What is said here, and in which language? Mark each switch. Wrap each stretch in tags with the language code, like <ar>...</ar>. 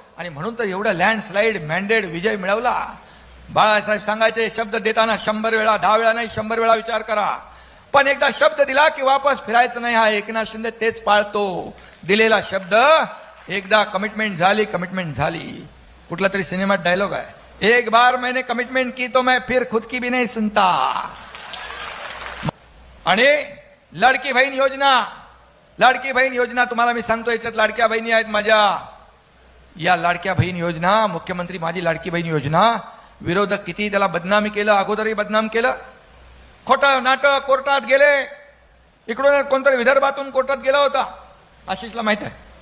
<mr>आणि म्हणून तर एवढा लँडस्लाइड मॅन्डेट विजय मिळवला. बाळासाहेब सांगायचे, शब्द देताना 100 वेळा, 10 वेळा नाही, 100 वेळा विचार करा. पण एकदा शब्द दिला की वापस फिरायचं नाही. हा एकनाथ शिंदे तेच पाळतो. दिलेला शब्द, एकदा कमिटमेंट झाली, कमिटमेंट झाली. कुठला तरी सिनेमात डायलॉग आहे,</mr> <hi>एक बार मैंने कमिटमेंट की तो मैं फिर खुद की भी नहीं सुनता.</hi> <mr>आणि लाडकी बहीण योजना, लाडकी बहीण योजना तुम्हाला मी सांगतो, याच्यात लाडक्या बहिणी आहेत माझ्या. या लाडक्या बहीण योजना, मुख्यमंत्री माझी लाडकी बहीण योजना, विरोधक किती त्याला बदनामी केलं, अगोदरही बदनाम केलं. खोटं नाटक, कोर्टात गेले. इकडून कोणतरी विदर्भातून कोर्टात गेला होता, आशिषला माहित आहे.</mr>